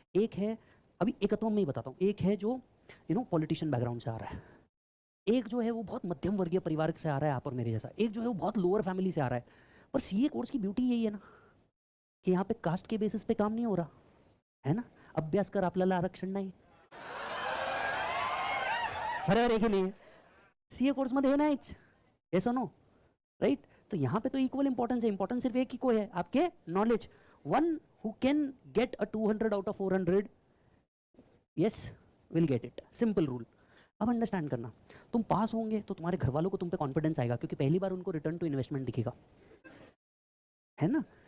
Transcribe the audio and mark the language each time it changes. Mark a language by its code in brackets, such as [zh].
[hi] एक है, अभी एकत्व में ही बताता हूँ, एक है जो पॉलिटिशियन बैकग्राउंड से आ रहा है, एक जो है वो बहुत मध्यम वर्गीय परिवार से आ रहा है, आप और मेरे जैसा, एक जो है वो बहुत लोअर फैमिली से आ रहा है। पर सीए कोर्स की ब्यूटी यही है ना की यहाँ पे कास्ट के बेसिस पे काम नहीं हो रहा है ना। [mr] अभ्यास कर आपल्याला आरक्षण नाही, बरोबर आहे की नाही? सीए कोर्स मध्ये हे नाहीच, [en] Yes no, right? [hi] तो यहाँ पे तो इक्वल इंपॉर्टेंस है, इंपॉर्टेंस सिर्फ एक ही को है, आपके knowledge. [en] One who can get a 200 out of 400, yes, will get it, simple rule. [hi] अब अंडरस्टैंड करना, तुम पास होंगे तो तुम्हारे घर वालों को तुम पे कॉन्फिडेंस आएगा, क्योंकि पहली बार उनको रिटर्न टू इन्वेस्टमेंट दिखेगा, है ना।